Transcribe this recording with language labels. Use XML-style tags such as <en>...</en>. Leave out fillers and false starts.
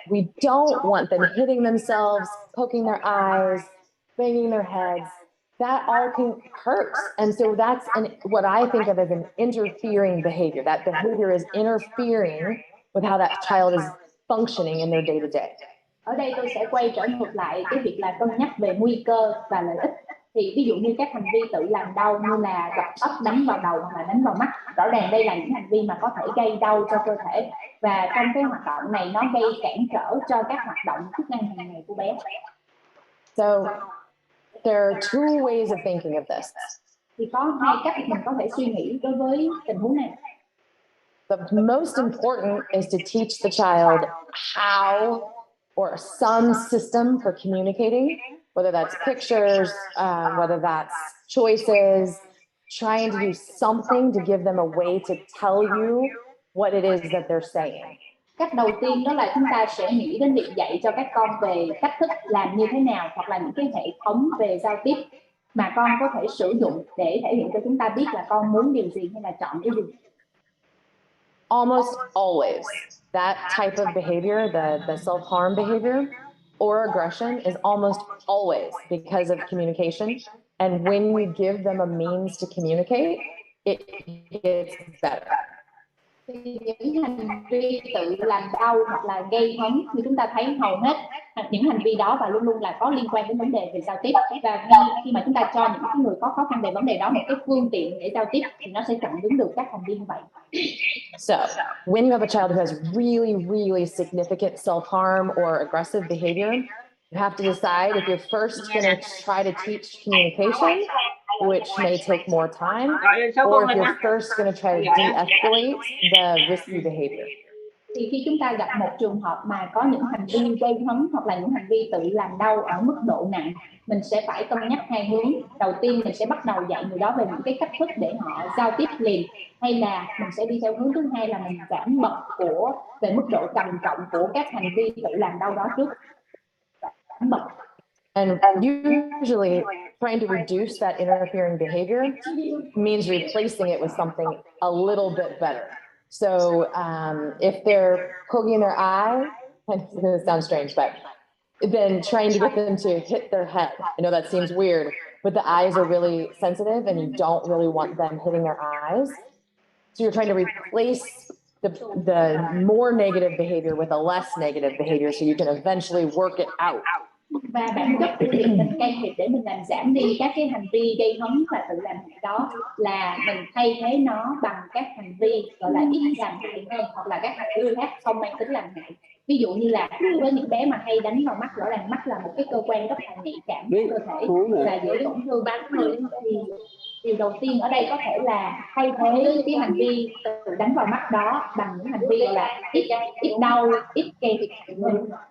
<en>We don't want them hitting themselves, poking their eyes, banging their heads. That all can hurt. And so that's what I think of as an interfering behavior. That behavior is interfering with how that child is functioning in their day-to-day.</en> <vi>Ở đây tôi sẽ quay trở ngược lại cái việc là cân nhắc về nguy cơ và lợi ích. Thì ví dụ như các hành vi tự làm đau như là gọt tóc, đánh vào đầu hoặc là đánh vào mắt, rõ ràng đây là những hành vi mà có thể gây đau cho cơ thể, và trong cái hoạt động này nó gây cản trở cho các hoạt động chức năng hàng ngày của bé.</vi> <en>So there are two ways of thinking of this.</en> <vi>Thì có hai cách mình có thể suy nghĩ đối với tình huống này.</vi> <en>The most important is to teach the child how or some system for communicating, whether that's pictures, whether that's choices, trying to do something to give them a way to tell you what it is that they're saying.</en> <vi>Cách đầu tiên đó là chúng ta sẽ nghĩ đến việc dạy cho các con về cách thức làm như thế nào, hoặc là những cái hệ thống về giao tiếp mà con có thể sử dụng để thể hiện cho chúng ta biết là con muốn điều gì hay là chọn cái gì.</vi> <en>Almost always, that type of behavior, the self-harm behavior or aggression is almost always because of communication. And when we give them a means to communicate, it gets better.</en> <vi>Thì những hành vi tự làm đau hoặc là gây hấn như chúng ta thấy hầu hết những hành vi đó và luôn luôn là có liên quan đến vấn đề về giao tiếp, và khi mà chúng ta cho những cái người có khó khăn về vấn đề đó một cái phương tiện để giao tiếp thì nó sẽ chặn đứng được các hành vi như vậy.</vi> <en>So when you have a child who has really significant self-harm or aggressive behavior, you have to decide if you're first going to try to teach communication, which may take more time, or if you're first going to try to de-escalate the risky behavior.</en> <vi>Thì khi chúng ta gặp một trường hợp mà có những hành vi gây hấn hoặc là những hành vi tự làm đau ở mức độ nặng, mình sẽ phải cân nhắc hai hướng. Đầu tiên mình sẽ bắt đầu dạy người đó về những cái cách thức để họ giao tiếp liền, hay là mình sẽ đi theo hướng thứ hai là mình giảm bậc về mức độ trầm trọng của các hành vi tự làm đau đó trước. Giảm bậc.</vi> <en>And usually trying to reduce that interfering behavior means replacing it with something a little bit better. So if they're poking their eye, this sounds strange, but then trying to get them to hit their head. I know that seems weird, but the eyes are really sensitive and you don't really want them hitting their eyes. So you're trying to replace the more negative behavior with a less negative behavior so you can eventually work it out.</en> <vi>Và bản chất của việc mình can thiệp để mình làm giảm đi các cái hành vi gây hấn và tự làm hại đó là mình thay thế nó bằng các hành vi gọi là ít làm hại hơn, hoặc là các hành vi khác không mang tính làm hại. Ví dụ như là với những bé mà hay đánh vào mắt, rõ ràng mắt là một cái cơ quan rất là nhạy cảm của cơ thể và dễ tổn thương ban người, thì điều đầu tiên ở đây có thể là thay thế cái hành vi tự đánh vào mắt đó bằng những hành vi gọi là ít đau, ít gây thiệt hại hơn.</vi>